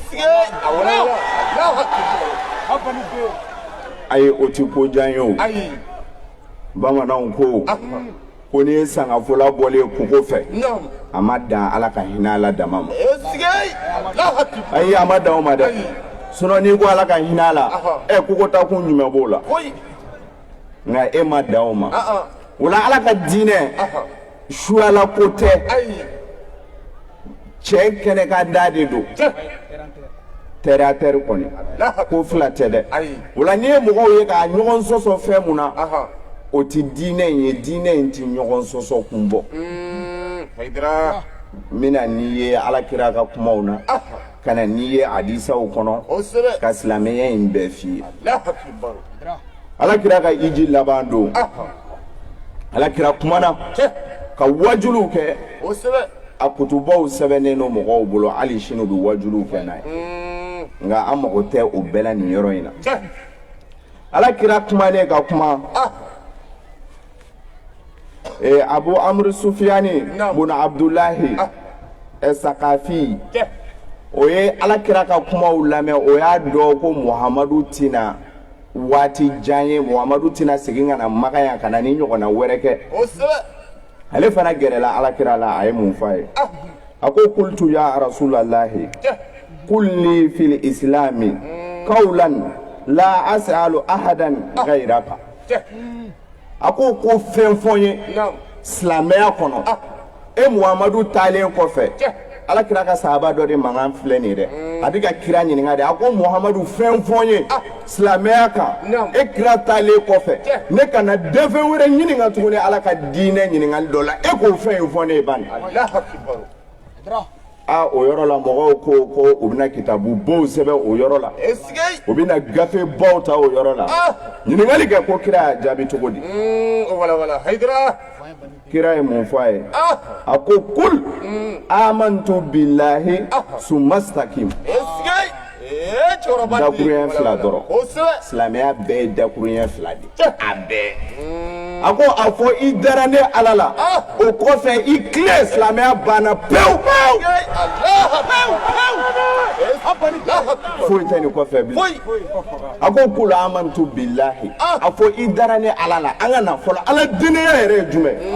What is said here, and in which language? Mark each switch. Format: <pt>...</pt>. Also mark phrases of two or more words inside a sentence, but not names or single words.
<bm>ayi o ti ko diya n ye o bamananw ko ko n'i ye sangafola bɔlen kungo fɛ a ma dan ala ka hinɛ ala dama ma ayi a ma dan o ma dɛ sinon n'i ko ala ka hinɛ a la kogo ta kun jumɛn b'o la nka e ma dan o ma o la ala ka diinɛ suyala ko tɛ cɛ kɛnɛ ka da de don</bm> <fr>terre à terre</fr> <bm>kɔni ko fila tɛ dɛ o la n'i ye mɔgɔw ye k'a ɲɔgɔn sɔsɔ fɛn mun na o ti diinɛ in ye diinɛ in ti ɲɔgɔn sɔsɔ kun bɔ n bɛna n'i ye alakira ka kumaw na ka na n'i ye hadisaw kɔnɔ ka silamɛya in bɛɛ f'i ye alakira ka hiji laban don alakira kumana ka wajuluw kɛ a kutubaw sɛbɛnnen don mɔgɔw bolo hali sini u bɛ wajuluw kɛ n'a ye nka an mago tɛ o bɛɛ la nin yɔrɔ in na alakira kumanen ka kuma abu amr sufiyani buna abdullahi sakafi o ye alakira ka kumaw lamɛn o y'a dɔn ko muhamadu tina waati jan ye muhamadu tina segin ka na maka yan ka na ni ɲɔgɔnna wɛrɛ kɛ ale fana gɛrɛla alakira la a ye mun fɔ a ye a ko</bm> <ar>قلت يا رسول الله قل لي في الإسلام قولا لا أسأل أحدا غيرك</ar> <bm>a ko fɛn fɔ n ye silamɛya kɔnɔ e muhamadu taalen kɔfɛ alakira ka sahaba dɔ de mankan filɛ nin dɛ a bɛ ka kira ɲininka de a ko muhamadu fɛn fɔ n ye silamɛya kan e kira taalen kɔfɛ ne kana dɛfɛn wɛrɛ ɲininka tuguni ala ka diinɛ ɲininkali dɔ la e k'o fɛn in fɔ ne ye bani o yɔrɔ la mɔgɔw ko u bɛna kitabu baw sɛbɛn o yɔrɔ la u bɛna gafe baw ta o yɔrɔ la ɲininkali kɛ ko kira y'a jaabi cogo di kira ye mun fɔ a ye a ko</bm> <ar>قل آمنت بالله ثم استقم</ar> <bm>dakuruɲɛ fila dɔrɔn silamɛya bɛɛ ye dakuruɲɛ fila de a bɛɛ a ko a fɔ i dara ne ala la o kɔfɛ i tile silamɛya banna pewu foyi tɛ nin kɔfɛ bilen a ko</bm> <ar>قل آمنت بالله</ar> <bm>a fɔ i dara ne ala la an ka na fɔlɔ ala dennenya yɛrɛ ye jumɛn</bm>